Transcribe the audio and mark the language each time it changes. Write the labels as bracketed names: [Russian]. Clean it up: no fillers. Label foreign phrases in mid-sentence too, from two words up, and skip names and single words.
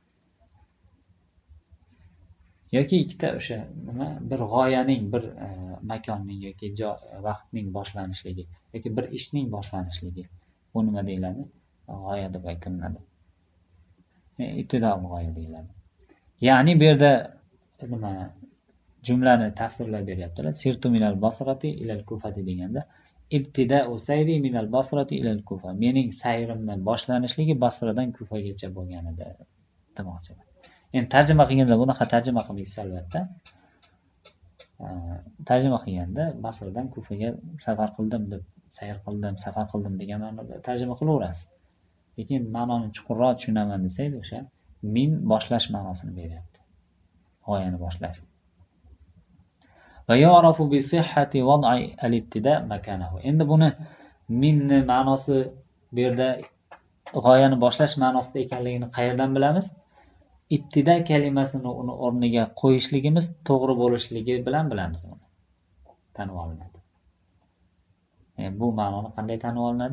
[Uzbek] Yoki ikkita o'sha bir g'oyaning, bir makonning yoki vaqtning boshlanishligi yoki bir ishning boshlanishligi. Bu nima deyiladi? G'oya deb aytiladi. Ibtidoiy g'oya deyiladi. Ya'ni bu yerda jumlani tafsirlab beryaptilar. [Arabic] سرت من البصرة إلى الكوفة deganda ابتداء سيري من البصرة إلى الكوفة. [Uzbek] Mening sayrimdan boshlanishligi Basradan Kufagacha bo'lgan edi demoqchilar. Endi tarjima qilganda bunaqa tarjima qilmaysiz albatta. Tarjima qilganda Basradan Kufaga safar qildim deb, sayr qildim, safar qildim degan ma'noda tarjima qilaverasiz. Lekin ma'noni chuqurroq tushunaman desangiz, o'sha min boshlash ma'nosini beryapti. G'oyani boshlash. [Arabic] ويعرف بصحة وضع الابتداء مكانه. [Uzbek] Endi buni minni ma'nosi bu yerda g'oyani boshlash ma'nosida ekanligini qayerdan bilamiz? İbtida kalimasini uni o'rniga qo'yishligimiz to'g'ri bo'lishligi bilan bilamiz uni. Tanib olinadi. Bu ma'noni qanday tanib olinadi?